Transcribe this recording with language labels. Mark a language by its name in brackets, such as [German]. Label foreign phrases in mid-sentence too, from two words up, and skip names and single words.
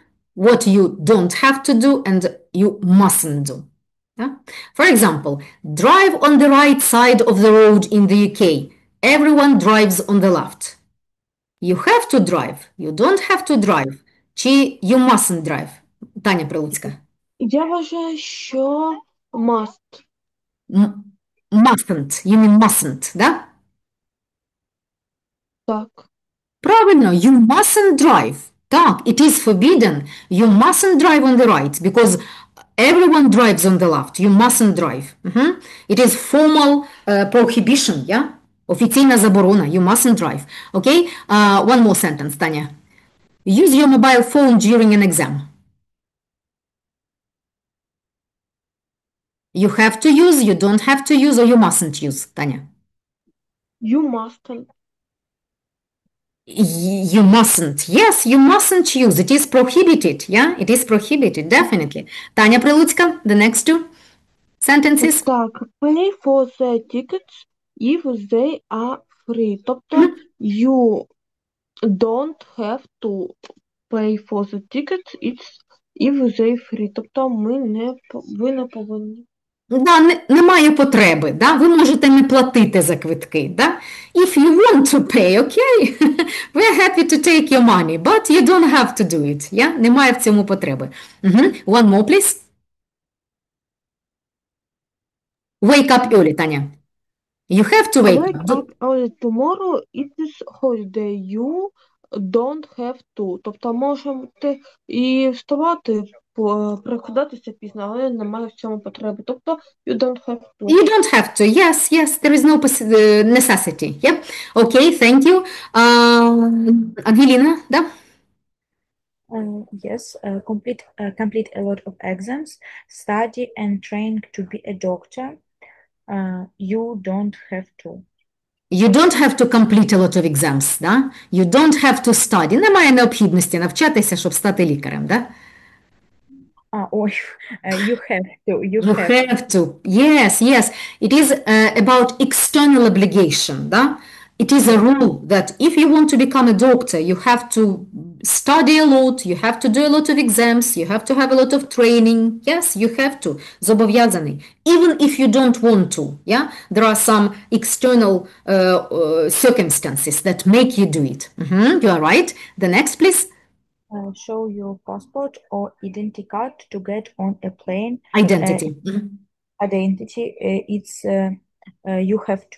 [English] What you don't have to do and you mustn't do. Yeah? For example, drive on the right side of the road in the UK. Everyone drives on the left. You have to drive. You don't have to drive. Чи you mustn't drive. [Ukrainian] Таня Прилуцька. Я вважаю, що must. [English] Mustn't. You mean mustn't, да? [Ukrainian] Так. Правильно, [English] you mustn't drive. Так, it is forbidden. You mustn't drive on the right because everyone drives on the left. You mustn't drive. It is formal prohibition, yeah? [Ukrainian] Офіційна заборона. [English] You mustn't drive. Okay? One more sentence, Таня. Use your mobile phone during an exam. You have to use, you don't have to use, or you mustn't use, Таня. You mustn't. You mustn't. Yes, you mustn't use. It is prohibited. Yeah, it is prohibited, definitely. Таня Прилуцька, the next two sentences. Так, pay for the tickets if they are free. Тобто, you don't have to pay for the tickets if they free. [Ukrainian] Тобто, ви не повинні. Да, немає потреби, да? Ви можете не платити за квитки. Да? [English] If you want to pay, okay, we're happy to take your money, but you don't have to do it. Yeah? [Ukrainian] Немає в цьому потреби. [English] One more, please. Wake up early, Tanya. You have to wake Wake up early tomorrow, it is holiday. You don't have to. [Ukrainian] Тобто можете і вставати, прокидатися пізно, але немає в цьому потреби. [English] Тобто you don't have to. You don't have to. Yes, yes, there is no necessity. Yeah. Okay, thank you. Angelina, да? Yes, complete a lot of exams, study and train to be a doctor. You don't have to. You don't have to complete a lot of exams, да? You don't have to study. [Ukrainian] Немає необхідності навчатися, щоб стати лікарем, да? [English] You have to. You have to. Yes, yes. It is about external obligation, да? It is a rule that if you want to become a doctor, you have to study a lot, you have to do a lot of exams, you have to have a lot of training. Yes, you have to. [Ukrainian] Зобов'язаний. [English] Even if you don't want to, yeah? There are some external circumstances that make you do it. You are right. The next, please. Show your passport or identity card to get on a plane. Identity. Identity, it's you have to.